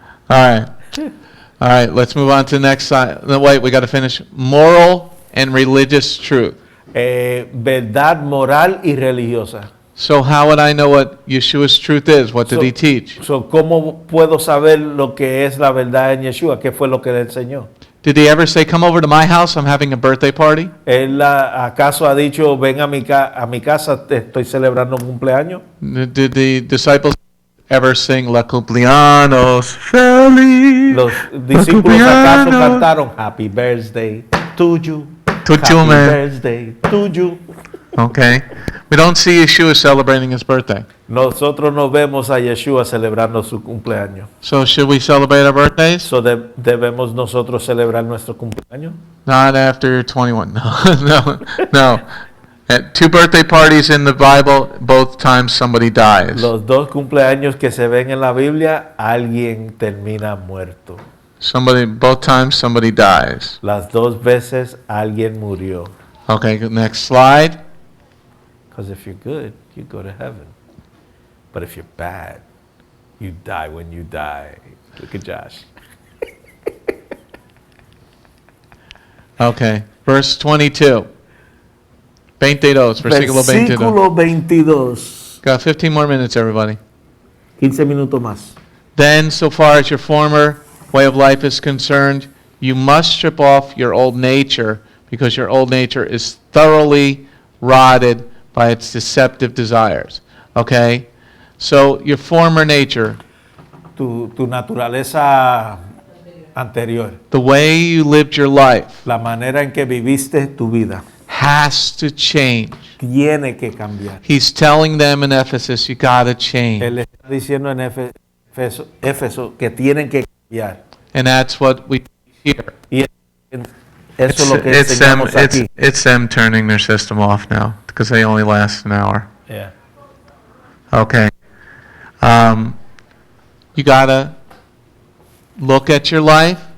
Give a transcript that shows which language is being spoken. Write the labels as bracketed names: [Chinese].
[English] All right, let's move on to the next side. No, wait, we got to finish. Moral and religious truth. [Spanish] Verdad moral y religiosa. [English] So how would I know what Yeshua's truth is? What did he teach? [Spanish] So, ¿cómo puedo saber lo que es la verdad en Yeshua? ¿Qué fue lo que le enseñó? [English] Did he ever say, come over to my house, I'm having a birthday party? [Spanish] ¿Él acaso ha dicho, ven a mi casa, estoy celebrando un cumpleaños? [English] Did the disciples ever sing La [Spanish] Cumpleaños feliz. Los discípulos acaso cantaron [English] Happy Birthday to you. To Happy you, man. Birthday to you. Okay. We don't see Yeshua celebrating his birthday. [Spanish] Nosotros no vemos a Yeshua celebrando su cumpleaños. [English] So should we celebrate our birthdays? [Spanish] So debemos nosotros celebrar nuestro cumpleaños. [English] Not after you're 21. No. At 2 birthday parties in the Bible, both times somebody dies. [Spanish] Los 2 cumpleaños que se ven en la Biblia, alguien termina muerto. [English] Both times somebody dies. [Spanish] Las 2 veces alguien murió. [English] Okay, next slide. Because if you're good, you go to heaven. But if you're bad, you die when you die. Look at Josh. Okay, verse 22. 22, [Spanish] versículo 22. Versículo 22. [English] Got 15 more minutes, everybody. [Spanish] 15 minutos más. [English] Then, so far as your former way of life is concerned, you must strip off your old nature, because your old nature is thoroughly rotted by its deceptive desires. Okay? So, your former nature, [Spanish] Tu naturaleza anterior. [English] The way you lived your life [Spanish] La manera en que viviste tu vida [English] has to change. [Spanish] tiene que cambiar. [English] He's telling them in Ephesus, you gotta change. [Spanish] Él está diciendo en Éfeso que tienen que cambiar. [English] And that's what we hear. [Spanish] Y eso es lo que enseñamos aquí. [English] It's them turning their system off now because they only last an hour. Yeah. Okay. You gotta look at your life,